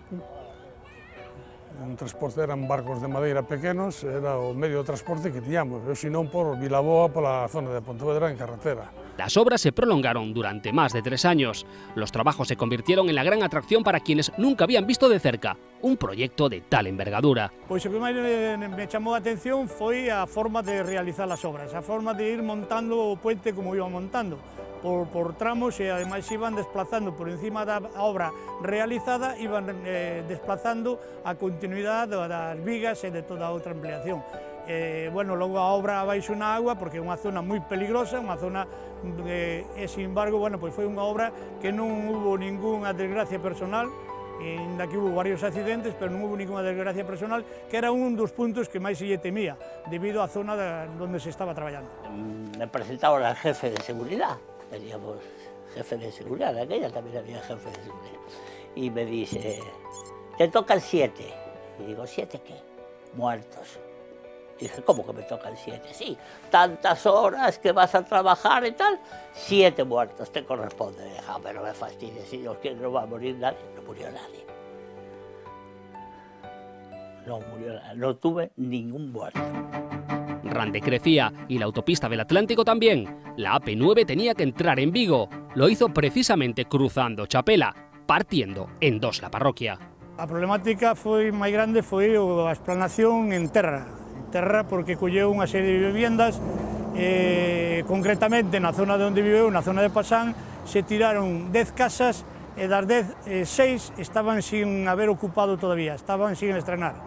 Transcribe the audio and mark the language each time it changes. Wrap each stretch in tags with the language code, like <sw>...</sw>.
<gl>Un transporte eran barcos de madeira pequenos, era o medio de transporte que tiñamos, e senón por Vilaboa, pola zona de Pontevedra en carretera.</gl> <es>Las obras se prolongaron durante más de 3 años. Los trabajos se convirtieron en la gran atracción para quienes nunca habían visto de cerca un proyecto de tal envergadura.</es> <gl>Pois o que máis me chamou a atención foi a forma de realizar as obras, a forma de ir montando o puente como iban montando. Por tramos e ademais iban desplazando por encima da obra realizada, iban desplazando a continuidade das vigas e de toda a outra ampliación. Bueno, logo a obra abaixo na agua porque é unha zona moi peligrosa, unha zona sin embargo, bueno, pois foi unha obra que non hubo ningunha desgracia personal, ainda que hubo varios accidentes, pero non hubo ninguna desgracia personal, que era un dos puntos que máis se lle temía, debido á zona onde se estaba traballando.</gl> <es>Me presentaba al jefe de seguridad. Teníamos jefe de seguridad, en aquella también había jefe de seguridad. Y me dice, te tocan 7. Y digo, ¿7 qué? Muertos. Y dije, ¿cómo que me tocan 7? Sí, tantas horas que vas a trabajar y tal, 7 muertos te corresponde. Deja, pero me fastidies, si Dios quiere no va a morir nadie. No murió nadie. No murió nadie, no tuve ningún muerto. Rande crecía y la autopista del Atlántico también. La AP9 tenía que entrar en Vigo. Lo hizo precisamente cruzando Chapela, partiendo en 2 la parroquia.</es> <gl>A problemática foi máis grande foi a explanación en terra porque colleu unha serie de viviendas, concretamente na zona de onde viveu, na zona de Pasán, se tiraron 10 casas e das 10, 6 estaban sin haber ocupado todavía, estaban sin estrenar.</gl>